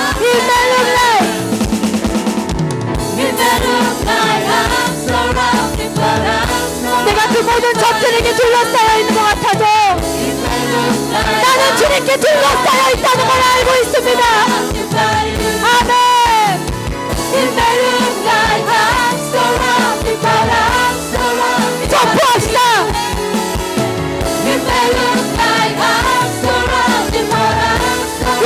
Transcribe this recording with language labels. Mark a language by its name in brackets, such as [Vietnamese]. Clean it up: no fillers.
[English] It may look like, it may look like I'm surrounded, but I'm surrounded. [Korean] 내가 그 모든 적들에게 둘러싸여 있는 것 같아도 나는 주님께 둘러싸여 있다는 걸 알고 있습니다. 아멘. [English] It may look like I'm surrounded, but I'm surrounded. [Korean] 전포합시다. [English] It may look like I'm surrounded, but I'm surrounded.